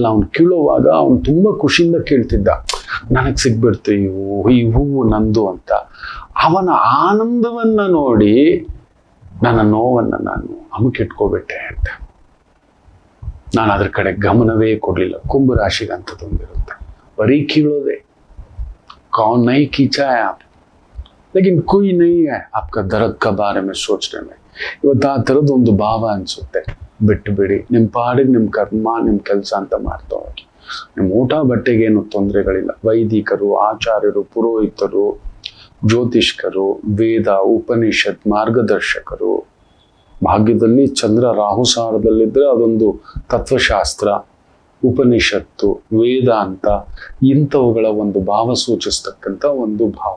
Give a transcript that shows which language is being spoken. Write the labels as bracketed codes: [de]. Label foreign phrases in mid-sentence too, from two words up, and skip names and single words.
[kn] ಅವನು ಕೀಳುವಾಗ ಅವನು ತುಂಬ ಖುಷಿಯಿಂದ ಕೇಳ್ತಿದ್ದ, ನನಗೆ ಸಿಗ್ಬಿಡ್ತು ಈ ಹೂವು ನಂದು ಅಂತ. ಅವನ ಆನಂದವನ್ನು ನೋಡಿ ನನ್ನ ನೋವನ್ನು ನಾನು ಅಮುಕಿಟ್ಕೋಬಿಟ್ಟೆ ಅಂತ. ನಾನು ಅದ್ರ ಕಡೆ ಗಮನವೇ ಕೊಡಲಿಲ್ಲ. ಕುಂಭರಾಶಿಗೆ ಅಂಥದ್ದೊಂದಿರುತ್ತೆ, ಬರೀ ಕೀಳೋದೆ. [hi] कौन नहीं खींचा है आप, लेकिन कोई नहीं है आपका दर्द का बारे में सोचने में. [kn] ಇವತ್ತು ಆ ಥರದ್ದು ಒಂದು ಭಾವ ಅನಿಸುತ್ತೆ. ಬಿಟ್ಟು ಬಿಡಿ, ನಿಮ್ಮ ಪಾಡಿಗೆ ನಿಮ್ಮ ಕರ್ಮ, ನಿಮ್ಮ ಕೆಲಸ ಅಂತ ಮಾಡ್ತಾ ಹೋಗಿ. ನಿಮ್ಮ ಊಟ ಬಟ್ಟೆಗೆ ಏನು ತೊಂದರೆಗಳಿಲ್ಲ. ವೈದಿಕರು, ಆಚಾರ್ಯರು, ಪುರೋಹಿತರು, ಜ್ಯೋತಿಷ್ಕರು, ವೇದ, ಉಪನಿಷತ್ ಮಾರ್ಗದರ್ಶಕರು, ಭಾಗ್ಯದಲ್ಲಿ ಚಂದ್ರ ರಾಹು ಸಾರದಲ್ಲಿದ್ದರೆ ಅದೊಂದು ತತ್ವಶಾಸ್ತ್ರ, ಉಪನಿಷತ್ತು, ವೇದಾಂತ, ಇಂಥವುಗಳ ಒಂದು ಭಾವ ಸೂಚಿಸ್ತಕ್ಕಂಥ ಒಂದು ಭಾವ.